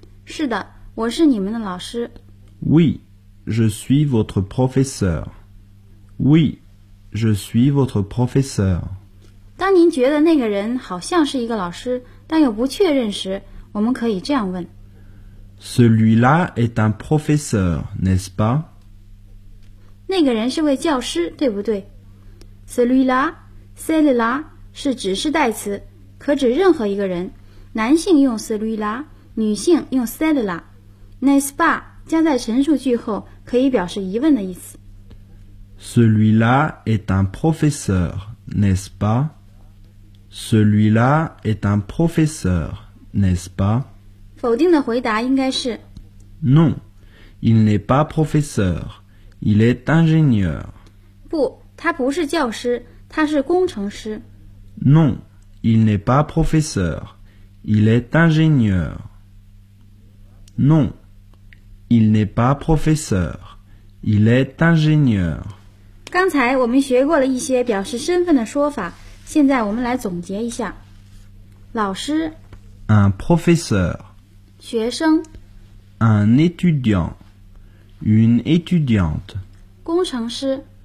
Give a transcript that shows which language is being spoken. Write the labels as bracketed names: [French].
[Chinese] 是的，我是你们的老师。 [French] Oui, je suis votre professeur. Oui, je suis votre professeur. [Chinese] 当您觉得那个人好像是一个老师，但又不确认时，我们可以这样问 [French] Celui-là est un professeur, n'est-ce pas? [Chinese] 那个人是位教师，对不对？ [French] Celui-là, celle-là [Chinese] 是指示代词，可指任何一个人。男性用 [French] celui-là, [Chinese] 女性用 [French] celle-là。 N'est-ce pas [Chinese] 加在陈述句后，可以表示疑问的意思。 [French] Celui-là est un professeur, n'est-ce pas? Celui-là est un professeur, n'est-ce pas? [Chinese] 否定的回答应该是 [French] Non, il n'est pas professeur, il est ingénieur. [Chinese] 不，他不是教师，他是工程师。 [French] Non, il n'est pas professeur, il est ingénieur. Non, il n'est pas professeur, il est ingénieur. [Chinese] 刚才我们学过了一些表示身份的说法。现在我们来总结一下。老师 [French] Un professeur [Chinese] 学生 [French] Un étudiant Une étudiante [Chinese] 工程师